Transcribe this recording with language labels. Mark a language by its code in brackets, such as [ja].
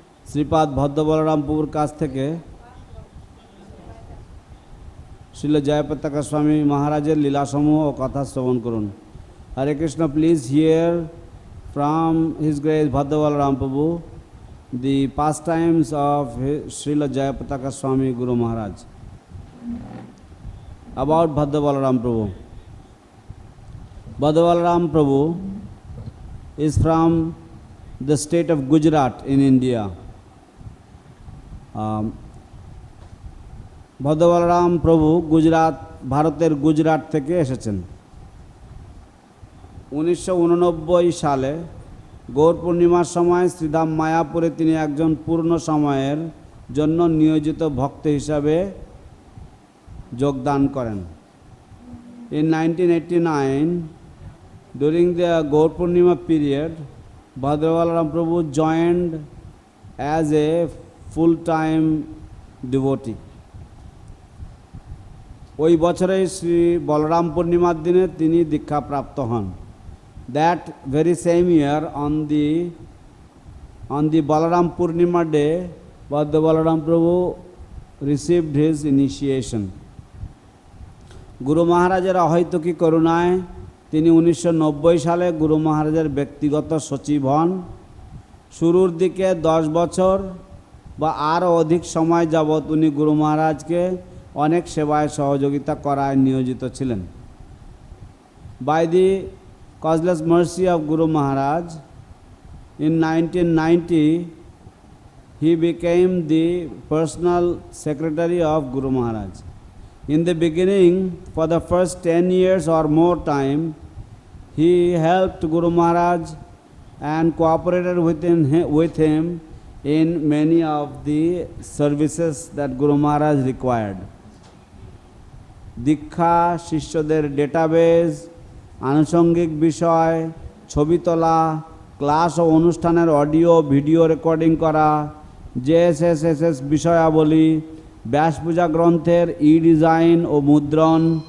[bn] Sripad Bhadra Balaram Prabhuর কাছ থেকে শ্রীল জয়পতাকা স্বামী মহারাজের লীলাসমূহ ও কথা শ্রবণ করুন। [en] Hare Krishna, please hear from His Grace Bhadra Balaram Prabhu the pastimes of Srila Jayapataka Swami Guru Maharaj. About Bhadra Balaram Prabhu. Bhadra Balaram Prabhu is from the state of Gujarat in India. [bn] Bhadra Balaram Prabhu Gujarat, ভারতের গুজরাট থেকে এসেছেন। 1989 সালে গৌর পূর্ণিমার সময় শ্রীধাম মায়াপুরে তিনি একজন পূর্ণ সময়ের জন্য নিয়োজিত ভক্ত হিসাবে যোগদান করেন। [en] In 1989, during the Gaur Purnima period, Bhadra Balaram Prabhu joined as a full-time devotee. [bn] ওই বছরেই শ্রী বলরাম পূর্ণিমার দিনে তিনি দীক্ষা প্রাপ্ত হন। [en] That very same year, on the Balaram Purnima day, Bhadra Balaram Prabhu received his initiation. [bn] গুরু মহারাজের অহৈতুকী করুণায় তিনি 1990 সালে গুরু মহারাজের ব্যক্তিগত সচিব হন। শুরুর দিকে 10 বছর বা আরও অধিক সময় যাবৎ উনি গুরু মহারাজকে অনেক সেবায় সহযোগিতা করায় নিয়োজিত ছিলেন। [en] By the causeless mercy of Guru Maharaj, in 1990, he became the personal secretary of Guru Maharaj. In the beginning, for the first 10 years or more time, he helped Guru Maharaj and cooperated with him in many of the services that Guru Maharaj required. [bn] দীক্ষা, শিষ্যদের database, আনুষঙ্গিক বিষয়, ছবি তোলা, class ও অনুষ্ঠানের audio video recording করা, JSSS বিষয়াবলী, ব্যাসপূজা গ্রন্থের design ও মুদ্রণ